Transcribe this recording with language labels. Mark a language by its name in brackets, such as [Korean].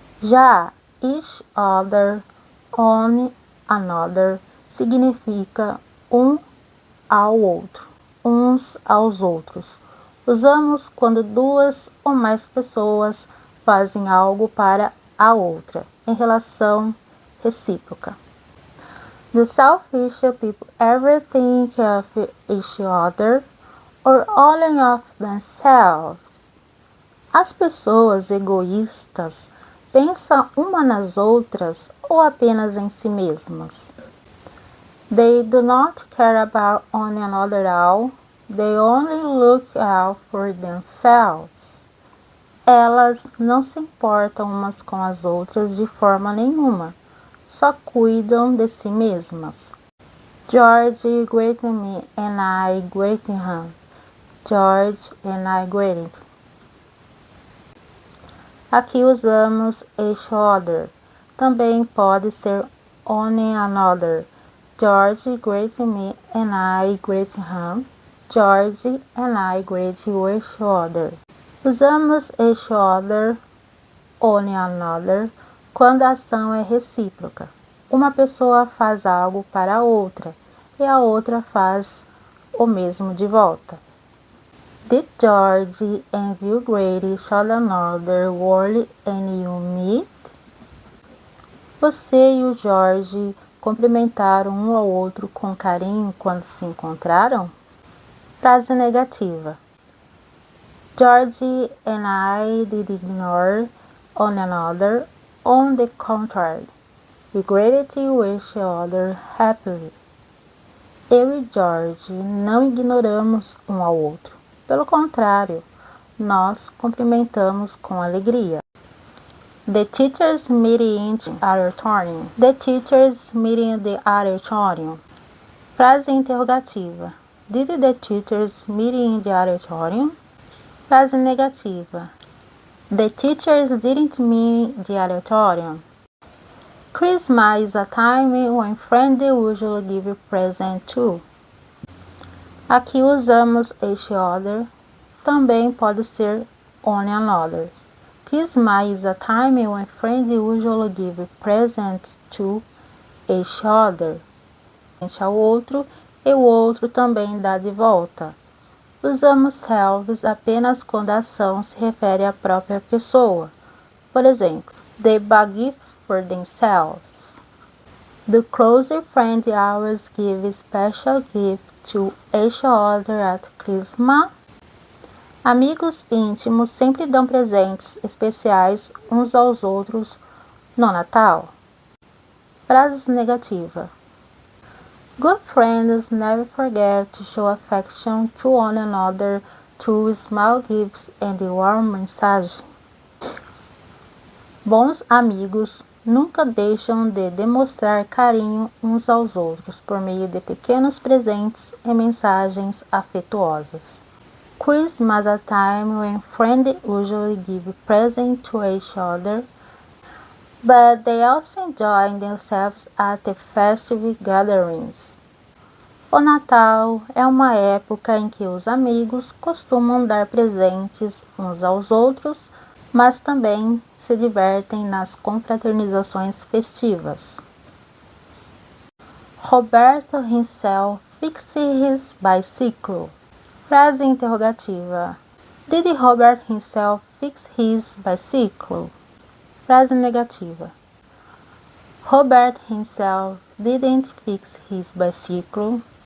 [Portuguese] Já [English] each other, on another, [Portuguese] significa um ao outro, uns aos outros. Usamos quando duas ou mais pessoas fazem algo para a outra, em relação recíproca. [English] Do selfish people ever think of each other or only of themselves? [Portuguese] As pessoas egoístas pensam umas nas outras ou apenas em si mesmas? [English] They do not care about one another at all. They only look out for themselves. [Portuguese] Elas não se importam umas com as outras de forma nenhuma. Só cuidam de si mesmas. [English] George greeted me and I greeted him. George and I greeted. [Portuguese] Aqui usamos each other. Também pode ser one another. [English] George greeted me and I greeted him. George and I greeted each other. [Portuguese] Usamos each other, one another, quando a ação é recíproca. Uma pessoa faz algo para a outra e a outra faz o mesmo de volta. [English] Did George and you greet each other warmly and you meet? [Portuguese] Você e o George cumprimentaram um ao outro com carinho quando se encontraram? Frase negativa. [English] George and I did ignore one another. On the contrary, we greeted each other happily. [Portuguese] Eu e George não ignoramos um ao outro. Pelo contrário, nós cumprimentamos com alegria. [English] The teachers meeting in the auditorium. The teachers meeting in the auditorium. [Portuguese] Frase interrogativa. [English] Did the teachers meeting in the auditorium? [Portuguese] Frase negativa. [English] The teachers didn't meet the auditorium. Christmas is a time when friends usually give presents too. [Portuguese] Aqui usamos each other, também pode ser one another. [English] Christmas is a time when friends usually give presents to each other. [Portuguese] Ao outro e o outro também dá de volta. Usamos selves apenas quando a ação se refere à própria pessoa. Por exemplo, [English] they buy gifts for themselves. The closer friends always give special gifts to each other at Christmas. [Portuguese] Amigos íntimos sempre dão presentes especiais uns aos outros no Natal. Frases negativas. [English] Good friends never forget to show affection to one another through small gifts and warm messages. [Portuguese] Bons amigos nunca deixam de demonstrar carinho uns aos outros por meio de pequenos presentes e mensagens afetuosas. [English] Christmas is a time when friends usually give presents to each other, but they also enjoy themselves at the festive gatherings. [Portuguese] O Natal é uma época em que os amigos costumam dar presentes uns aos outros, mas também se divertem nas confraternizações festivas. [English] Roberto himself fixed his bicycle. [Portuguese] Frase interrogativa. [English] Did Robert himself fix his bicycle? [Portuguese] Frase negativa. [English] Robert himself didn't fix his bicycle.